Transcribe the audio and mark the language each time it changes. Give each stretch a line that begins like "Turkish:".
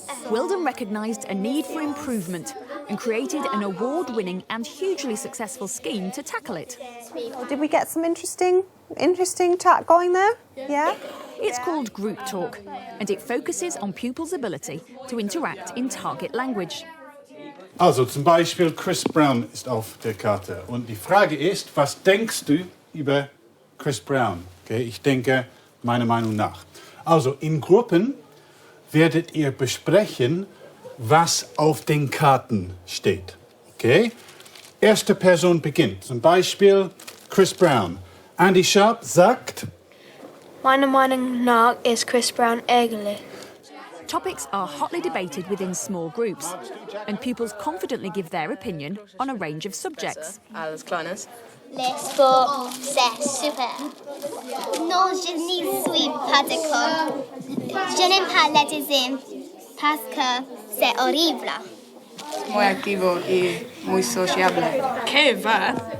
English: Weldon recognised a need for improvement and created an award-winning and hugely successful scheme to tackle it. Did we get some interesting chat going there? Yeah? It's called Group Talk, and it focuses on pupils' ability to interact in target language.
German: Also zum Beispiel Chris Brown ist auf der Karte. Und die Frage ist, was denkst du über Chris Brown? Okay, ich denke, meiner Meinung nach. Also in Gruppen werdet ihr besprechen, was auf den Karten steht. Okay? Erste Person beginnt. Zum Beispiel Chris Brown. Andy Sharp sagt... Meiner Meinung nach ist Chris Brown ärgerlich.
English: Topics are hotly debated within small groups, and pupils confidently give their opinion on a range of subjects. Alles Kleines.
French: Le sport, c'est super. Non, je n'y suis pas d'accord. Je n'aime pas l'athlétisme parce que c'est horrible.
Spanish: Muy activo y muy sociable. ¿Qué va?